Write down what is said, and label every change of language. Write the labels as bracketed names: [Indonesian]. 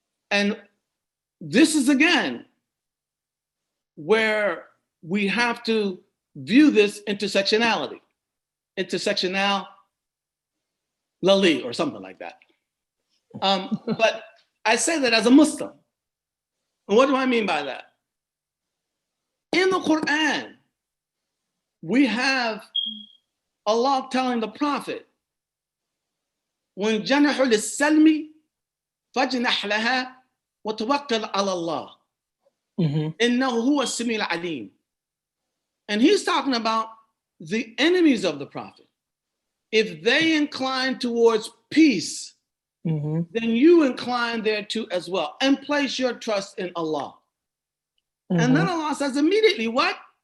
[English] And this is, again, where we have to view this intersectionality. Intersectionality or something like that. But I say that as a Muslim. And what do I mean by that? In the Quran, we have Allah telling the Prophet, [Arabic] وَإِن جَنَحُوا لِلسَّلْمِ فَاجْنَحْ لَهَا وَتَوَكَّلْ عَلَى اللَّهِ إِنَّهُ هُوَ السَّمِيعُ الْعَلِيمُ. [English] And he's talking about the enemies of the Prophet. If they incline towards peace, then you incline thereto as well and place your trust in Allah. And then Allah says immediately, what?